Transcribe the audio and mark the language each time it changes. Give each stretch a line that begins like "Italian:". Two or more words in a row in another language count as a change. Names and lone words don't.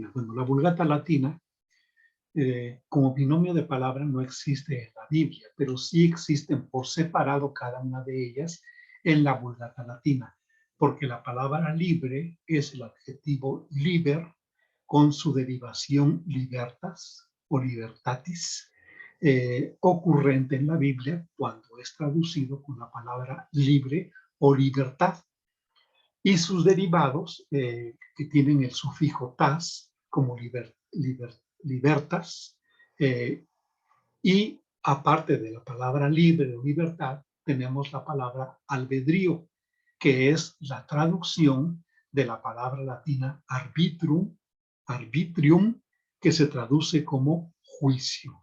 Spanish: Bueno, la Vulgata Latina como binomio de palabra no existe en la Biblia, pero sí existen por separado cada una de ellas en la Vulgata Latina, porque la palabra libre es el adjetivo liber con su derivación libertas o libertatis, ocurrente en la Biblia cuando es traducido con la palabra libre o libertad, y sus derivados que tienen el sufijo tas, como libertas, y aparte de la palabra libre o libertad, tenemos la palabra albedrío, que es la traducción de la palabra latina arbitrium, que se traduce como juicio.